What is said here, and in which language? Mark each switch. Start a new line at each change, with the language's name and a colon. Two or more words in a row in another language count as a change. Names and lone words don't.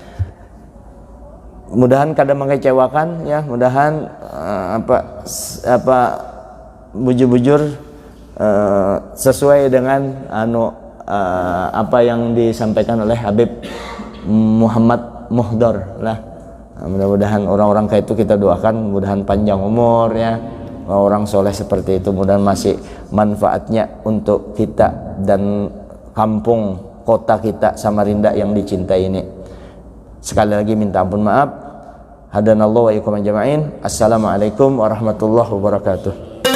Indonesian: Mudahan kada mengecewakan ya, mudahan bujur-bujur sesuai dengan apa yang disampaikan oleh Habib Muhammad Muhdar lah. Mudah-mudahan orang-orang kayak itu kita doakan, mudahan panjang umur ya, orang soleh seperti itu, mudahan masih manfaatnya untuk kita dan kampung kota kita Samarinda yang dicintai ini. Sekali lagi minta ampun maaf.
Arabic: هدانا الله وإياكم أجمعين. السلام عليكم ورحمة الله وبركاته.